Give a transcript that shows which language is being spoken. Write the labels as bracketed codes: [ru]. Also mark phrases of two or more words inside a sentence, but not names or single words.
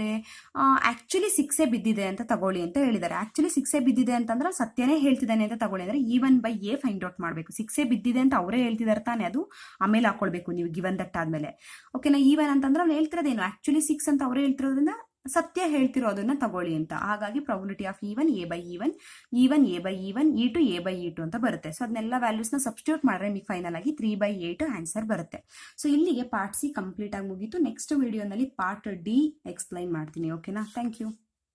[kn] ಆಕ್ಚುಲಿ 6 ಬಿದ್ದಿದೆ ಅಂತ ತಗೊಳ್ಳಿ ಅಂತ ಹೇಳಿದ್ದಾರೆ. ಆಕ್ಚುಲಿ 6 ಬಿದ್ದಿದೆ ಅಂತಂದ್ರೆ ಸತ್ಯನೇ ಹೇಳ್ತಿದ್ದಾನೆ ಅಂತ ತಗೊಳ್ಳಿ ಅಂದ್ರೆ [en] E1 by A find out [kn] ಮಾಡಬೇಕು. 6 ಬಿದ್ದಿದೆ ಅಂತ ಅವರೇ ಹೇಳ್ತಿದಾರೆ ತಾನೆ, ಅದು ಆಮೇಲೆ ಹಾಕೊಳ್ಬೇಕು ನೀವು [en] given that [kn] ಆದ್ಮೇಲೆ. ಓಕೆನಾ? E1 ಅಂತಂದ್ರೆ ಅವ್ನು ಹೇಳ್ತಿರೋದೇನು? ಆಕ್ಚುಲಿ 6 ಅಂತ ಅವರೇ ಹೇಳ್ತಿರೋದ್ರಿಂದ ಸತ್ಯ ಹೇಳ್ತಿರೋದನ್ನ ತಗೊಳ್ಳಿ ಅಂತ. ಹಾಗಾಗಿ [en] probability of E1 A by E1, E1 A by E1, E2 A by E2 [kn] ಅಂತ ಬರುತ್ತೆ. ಸೊ ಅದನ್ನೆಲ್ಲ ವ್ಯಾಲ್ಯೂಸ್ನ ಸಬ್ಸ್ಟಿಟ್ಯೂಟ್ ಮಾಡಿದ್ರೆ ನಿಮಗೆ ಫೈನಲ್ ಆಗಿ 3/8 ಆನ್ಸರ್ ಬರುತ್ತೆ. ಸೊ ಇಲ್ಲಿಗೆ [en] part C complete [kn] ಆಗಿ ಮುಗೀತು. ನೆಕ್ಸ್ಟ್ ವಿಡಿಯೋನಲ್ಲಿ [en] part D explain [kn] ಮಾಡ್ತೀನಿ. [en] ಓಕೆನಾ? thank you.